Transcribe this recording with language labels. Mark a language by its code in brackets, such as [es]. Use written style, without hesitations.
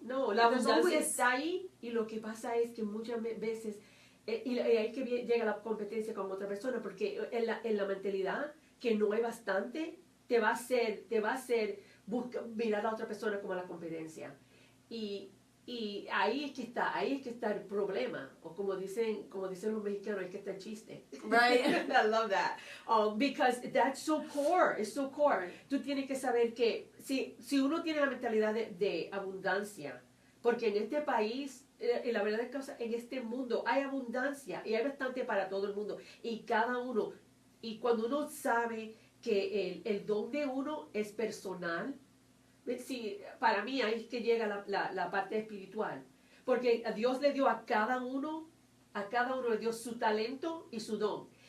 [es] No, la abundancia está ahí, y lo que pasa es que muchas veces, y ahí que llega la competencia con otra persona, porque en la mentalidad que no hay bastante, te va a hacer mirar a la otra persona como la competencia. Y ahí es que está el problema, o como dicen los mexicanos, ahí es que está el chiste. [en] Right. I love that. Because that's so core, it's so core. [es] Tú tienes que saber que si uno tiene la mentalidad de abundancia, porque en este país, la verdad es que en este mundo hay abundancia y hay bastante para todo el mundo, y cada uno, y cuando uno sabe que el don de uno es personal, sí, para mí ahí es que llega la parte espiritual, porque a Dios le dio a cada uno le dio su talento y su don.